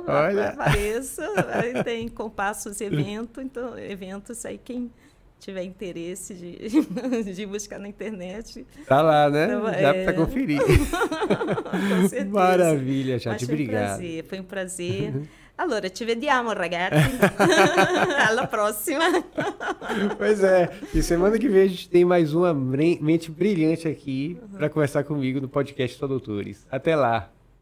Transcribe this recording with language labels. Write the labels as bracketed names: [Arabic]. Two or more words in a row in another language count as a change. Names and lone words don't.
[Portuguese] Olha. Apareço, aí tem Compassos eventos aí quem tiver interesse de buscar na internet. Tá lá, né? Já para conferir. Com certeza. Maravilha, Jade, obrigado. Foi um prazer. [Italian] Allora, ci vediamo, ragazzi. Alla próxima. [Portuguese] Pois é. E semana que vem a gente tem mais uma mente brilhante aqui para conversar comigo no podcast Só Doutores. Até lá.